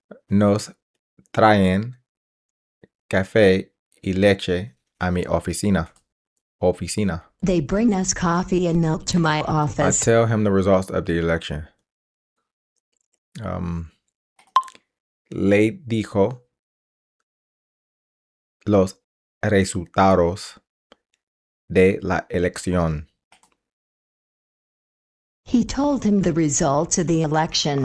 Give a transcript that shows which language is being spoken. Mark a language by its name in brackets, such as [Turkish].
[Spanish] Nos traen café y leche a mi oficina. [English] They bring us coffee and milk to my I office. tell him the results of the election. [Spanish] Le dijo los resultados de la elección. [English] He told him the results of the election.